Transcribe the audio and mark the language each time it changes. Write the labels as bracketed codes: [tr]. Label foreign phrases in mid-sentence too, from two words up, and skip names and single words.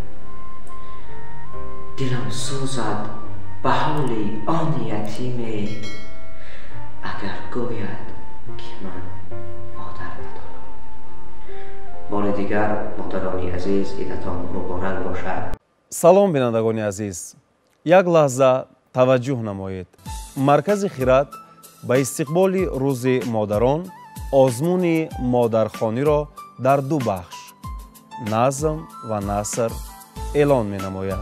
[tg] دلم سوزد به حال آن یتیمه، اگر گوید که من مادر ندارم. بار دیگر مادرانی عزیز، عیدتان مبارک باشد. салом бинандагони азиз, як лаҳза таваҷҷӯҳ намоед. маркази хират ба истиқболи рӯзи модарон озмуни модархониро дар ду бахш назм ва наср эълон менамояд.